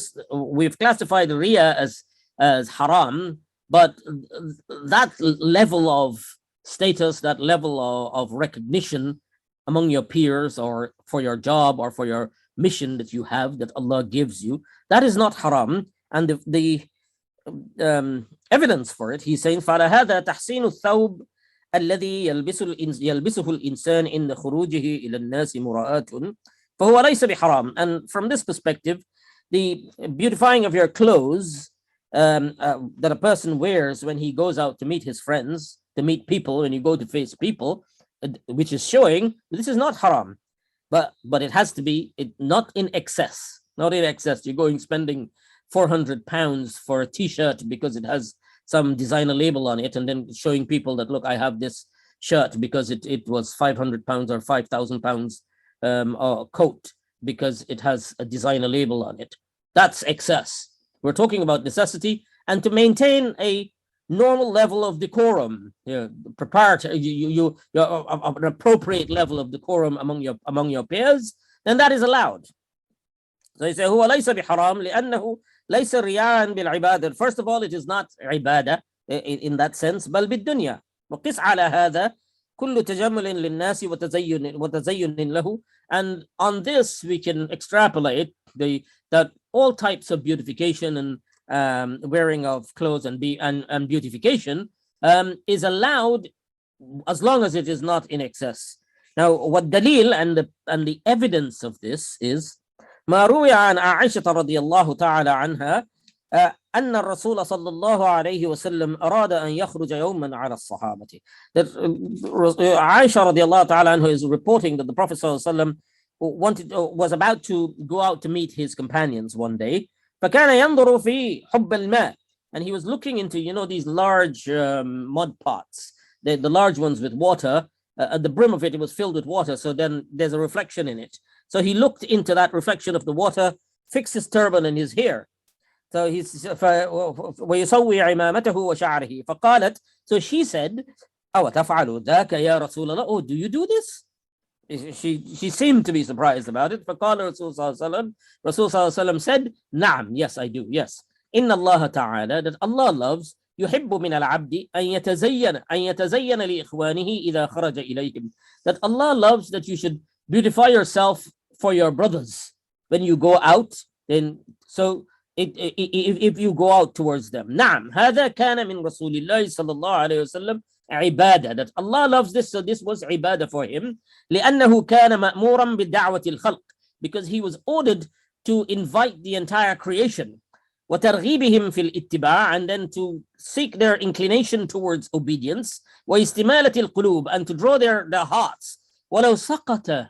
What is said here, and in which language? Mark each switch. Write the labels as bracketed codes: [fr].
[en] This we've classified Riya as haram, but that level of status, that level of recognition among your peers or for your job or for your mission that you have, that Allah gives you, that is not haram. And the evidence for it, he's saying [ar] فعلى هذا تحسين الثوب الذي يلبسه الإنسان إن خروجه إلى الناس مراءة فهو ليس بحرام. [en] And from this perspective, the beautifying of your clothes that a person wears when he goes out to meet his friends, to meet people, when you go to face people, which is showing this is not haram, but it has to be not in excess. Not in excess. You're going spending £400 for a t-shirt because it has some designer label on it, and then showing people that look, I have this shirt because it was £500 or £5,000 coat because it has a designer label on it. That's excess. We're talking about necessity, and to maintain a normal level of decorum, proprietary, an appropriate level of decorum among your peers, then that is allowed. So he says, [ar] هو ليس بحرام لأنه ليس رياء بالعبادة. [en] First of all, it is not عبادة in that sense, [ar] بل بالدنيا. وقس على هذا كل تجمل للناس وتزين له. [en] And on this we can extrapolate that all types of beautification and wearing of clothes and beautification is allowed as long as it is not in excess. Now, what dalil and the evidence of this is [ar] ما روي عن عائشة رضي الله تعالى عنها أن الرسول صلى الله عليه وسلم أراد أن يخرج يوما على الصحابة. [en] That Aisha [ar] رضي الله تعالى عنها [en] is reporting that the Prophet [ar] صلى الله عليه وسلم [en] was about to go out to meet his companions one day. [ar] فكان ينظر في حب الماء, [en] and he was looking into these large mud pots, the large ones with water. At the brim of it was filled with water, so then there's a reflection in it. So he looked into that reflection of the water, fixed his turban and his hair. So he's [ar] ويسوي عمامته وشعره. فقالت, [en] so she said, [ar] أو تفعل ذاك يا رسول الله? [en] Oh, do you do this? She seemed to be surprised about it. [ar] فقال رسول صلى الله عليه وسلم, Rasul صلى الله عليه وسلم [en] said, [ar] نعم, [en] yes, I do, yes. [ar] إن الله تعالى, [en] that Allah loves, [ar] يحب من العبد أن يتزين لإخوانه إذا خرج إليهم. [en] That Allah loves that you should beautify yourself for your brothers when you go out. Then so if you go out towards them. [ar] نعم هذا كان من رسول الله صلى الله عليه وسلم عبادة. [en] That Allah loves this, so this was عبادة for him. [ar] لأنه كان مأمورا بدعوة الخلق, [en] because he was ordered to invite the entire creation. [ar] وترغيبهم في الاتباع, [en] and then to seek their inclination towards obedience. [ar] واستمالة القلوب, [en] and to draw their hearts. [ar] ولو سقط